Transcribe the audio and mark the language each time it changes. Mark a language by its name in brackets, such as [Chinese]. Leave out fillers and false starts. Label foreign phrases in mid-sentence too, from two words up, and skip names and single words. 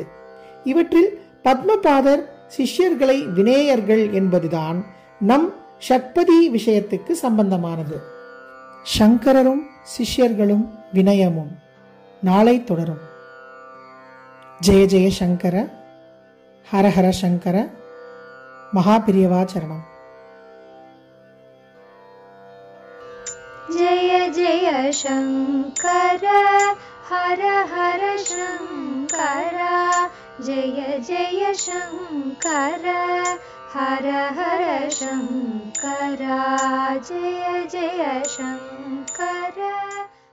[Tamil] இவற்றில் பத்மபாதர் சிஷ்யர்களை வினேயர்கள் என்பதுதான் நம் ஷட்பதி விஷயத்துக்கு சம்பந்தமானது. சங்கரரும் சிஷ்யர்களும் வினயமும் நாளை தொடரும். ஜெய ஜெய சங்கர, ஹரஹர சங்கர, மகாபிரியவா சரணம். [Sanskrit] जय जय शंकर हर हर शंकर, जय जय शंकर हर हर शंकर, जय जय शंकर.